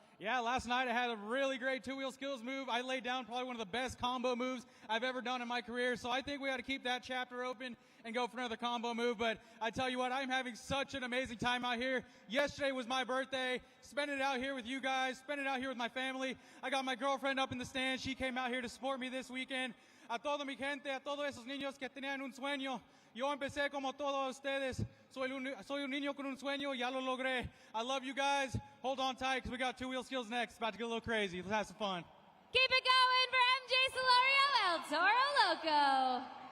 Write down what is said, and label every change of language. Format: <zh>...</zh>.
<en>Yeah, last night I had a really great two-wheel skills move. I laid down probably one of the best combo moves I've ever done in my career. So I think we got to keep that chapter open and go for another combo move. But I tell you what, I'm having such an amazing time out here. Yesterday was my birthday. Spending it out here with you guys, spending it out here with my family. I got my girlfriend up in the stand. She came out here to support me this weekend.</en> <es>A toda mi gente, a todos esos niños que tenían un sueño. Yo empecé como todos ustedes. Soy un niño con un sueño, ya lo logré.</es> <en>I love you guys. Hold on tight because we got two-wheel skills next. About to get a little crazy. Let's have some fun. Keep it going for MJ Solario, El Toro Loco.</en>